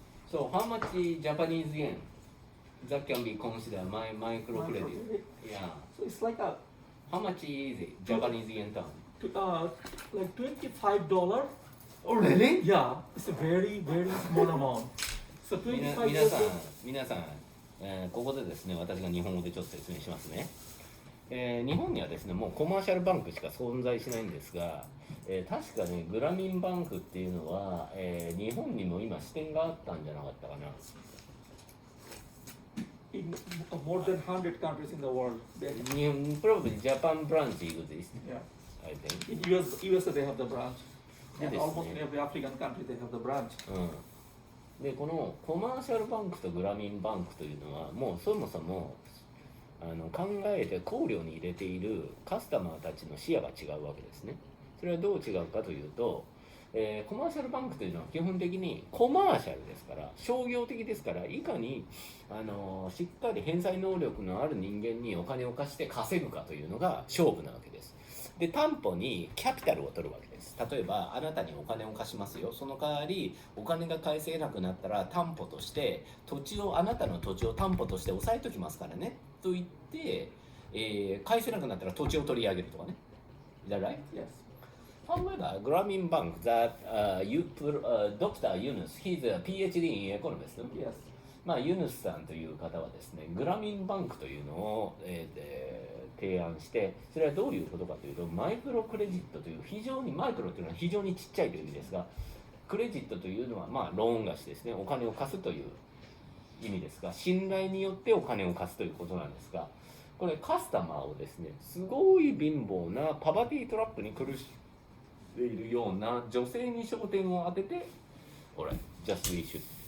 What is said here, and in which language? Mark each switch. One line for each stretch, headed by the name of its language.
English: So how much Japanese yen that can be considered microcredit? Microcredit. Yeah. So it's like a How much is it? Japanese yen term? like $25. Oh really? Yeah, it's a very small amount. So 25
Japanese: 皆さん、ここでですね、私が日本語でちょっと説明しますね。日本にはですね、もうコマーシャルバンクしか存在しないんですが、確かね、グラミンバンクっていうのは、日本にも今支店があったんじゃなかったかな。
English: in more than 100 countries in the world. Probably Japan branch exists, Yeah. I think. In USA they have the branch. And Yes, almost in yeah. every African country they have the branch.
Japanese: でこのコマーシャルバンクとグラミンバンクというのはもうそもそも考えて考慮に入れているカスタマーたちの視野が違うわけですね。それはどう違うかというと、コマーシャルバンクというのは基本的にコマーシャルですから商業的ですからいかにしっかり返済能力のある人間にお金を貸して稼ぐかというのが勝負なわけです。で担保にキャピタルを取るわけです。例えばあなたにお金を貸しますよ、その代わりお金が返せなくなったら担保としてあなたの土地を担保として押さえときますからねと言って、返せなくなったら土地を取り上げるとかね。
English: Is that right? Yes. However, Grameen Bank that Dr. Yunus, he's a PhD in economist. Yes.
Japanese: まあユヌスさんという方はですね、グラミンバンクというのを、提案して、それはどういうことかというと、マイクロクレジットという非常にマイクロというのは非常にちっちゃいという意味ですが、クレジットというのはまあローン貸しですね、お金を貸すという意味ですが、信頼によってお金を貸すということなんですが、これカスタマーをですね、すごい貧乏なパバティトラップに苦しんでいるような女性に焦点を当てて、ほら、
English: just we should